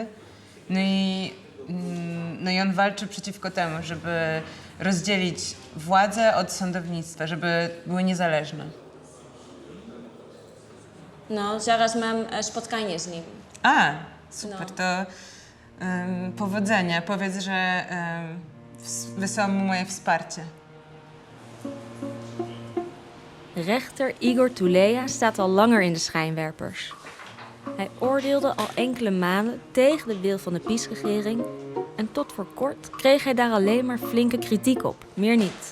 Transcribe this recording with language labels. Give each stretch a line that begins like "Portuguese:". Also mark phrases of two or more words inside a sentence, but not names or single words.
Polish: No i on walczy przeciwko temu, żeby rozdzielić władzę od sądownictwa, żeby były niezależne. No, zaraz mam spotkanie z nim. Super, to powodzenia. Powiedz, że wysyłam mu moje wsparcie.
Dutch: Rechter Igor Tuleya staat al langer in de schijnwerpers. Hij oordeelde al enkele maanden tegen de wil van de PiS-regering en tot voor kort kreeg hij daar alleen maar flinke kritiek op, meer niet.